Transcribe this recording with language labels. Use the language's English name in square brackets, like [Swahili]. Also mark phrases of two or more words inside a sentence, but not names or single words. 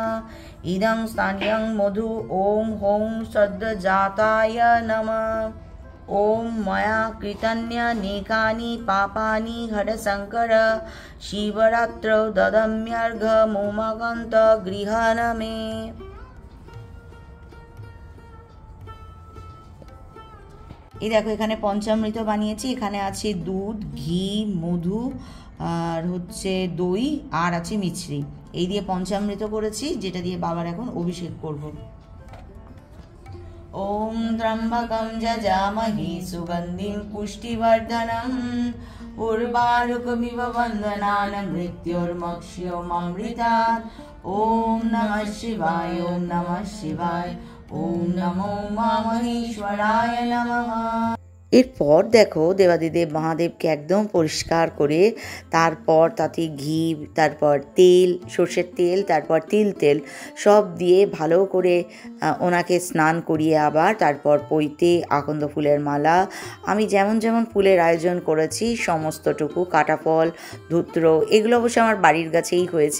[Sanskrit] इदं स्थानीयं मधु ॐ हों सद्यजाताय नमः। ॐ मया कृतान्यनेकानि पापानि हरशङ्कर शिवरात्रौ ददाम्यर्घ्यमुमाकान्तगृहाण मे। [Bangla] এই দেখো এখানে পঞ্চামৃত বানিয়েছি। এখানে আছে দুধ, ঘি, মধু আর হচ্ছে দই আর আছে মিছরি। এই দিয়ে পঞ্চামৃত করেছি, যেটা দিয়ে বাবার এখন অভিষেক করব। [Sanskrit] ওম ত্র্যম্বকং যজামহে সুগন্ধিং পুষ্টিবর্ধনং উর্বারুকমিব বন্দনান মৃত্যুর্মোক্ষয়মৃতাৎ। ওম নমঃ শিবায়, ওম নমঃ শিবায়, ওম নমো মহেশ্বরায় নমঃ। [Bangla] এরপর দেখো দেবাদিদেব মহাদেবকে একদম পরিষ্কার করে তারপর তাতে ঘি, তারপর তেল, সর্ষের তেল, তারপর তিল তেল সব দিয়ে ভালো করে ওনাকে স্নান করিয়ে আবার তারপর পৈতে, আকন্দ ফুলের মালা, আমি যেমন যেমন ফুলের আয়োজন করেছি সমস্তটুকু, কাটা ফল, ধূত্র, এগুলো অবশ্য আমার বাড়ির গাছেই হয়েছে।